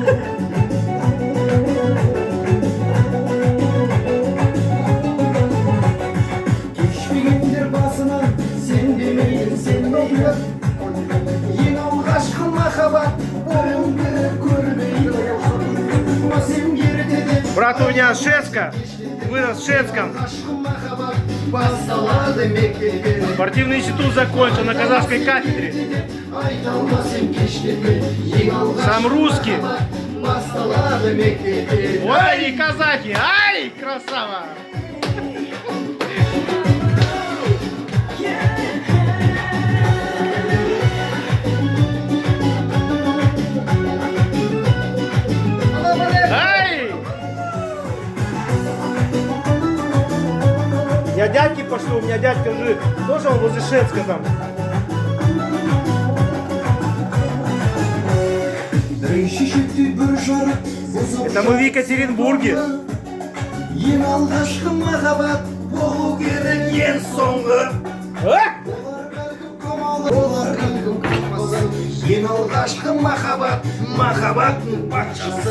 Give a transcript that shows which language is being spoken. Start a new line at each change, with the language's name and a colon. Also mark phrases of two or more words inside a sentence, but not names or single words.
Kazakh: Кешпегендер басынан сен демейін, сен мейлі Ең алғашқы махаббат бойыңды көрмейді Сен ертеде
Russian: Брат у меня шведска. Вырос в шведском.
Kazakh: алғашқы махаббат басталады мектепте
Russian: Спортивный институт закончил на казахской кафедре.
Kazakh: Айта алмасым кештерме ең алғашқы
Russian: Сам русский.
Kazakh: махаббат басталады мектепте
Russian: Ой, казахи! Ай, красава! Ай! Я дядьки пошлю, у меня дядька же тоже он возле Шведска там.
Kazakh: Шешекті бір жарық
Russian: Это мы в Екатеринбурге.
Kazakh: Ең алғашқы махаббат болу керек ең соңғы А? Олар кәдім қақпасы Ең алғашқы махаббат махаббаттың патшасы